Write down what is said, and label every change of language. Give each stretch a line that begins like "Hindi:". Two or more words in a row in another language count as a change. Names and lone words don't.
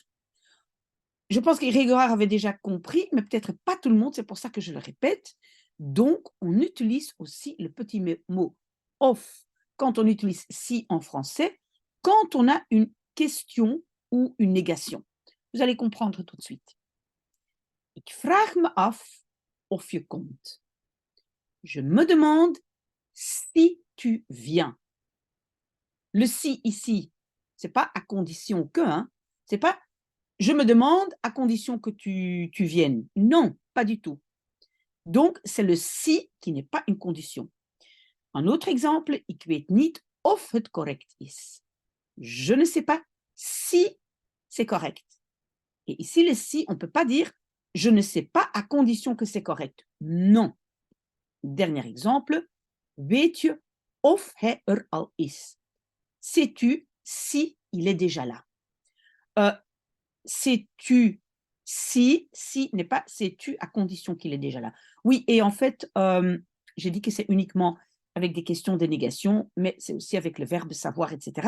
French: Je pense que Grégoire avait déjà compris, mais peut-être pas tout le monde, c'est pour ça que je le répète. Donc, on utilise aussi le petit mot off quand on utilise si en français, quand on a une question ou une négation. Vous allez comprendre tout de suite.
Dutch: Ik vraag me af of je komt.
French: Je me demande si tu viens. Le si ici, c'est pas à condition que, hein. C'est pas je me demande à condition que tu viennes. Non, pas du tout. Donc, c'est le si qui n'est pas une condition. Un autre exemple,
Dutch: ik weet niet of het correct is.
French: Je ne sais pas si c'est correct. Et ici, le si, on ne peut pas dire je ne sais pas à condition que c'est correct. Non. Dernier exemple,
Dutch: weet je of hij er al is?
French: Sais-tu si il est déjà là? Euh, sais-tu si n'est pas sais-tu à condition qu'il est déjà là. Oui, et en fait, j'ai dit que c'est uniquement avec des questions de négation, mais c'est aussi avec le verbe savoir, etc.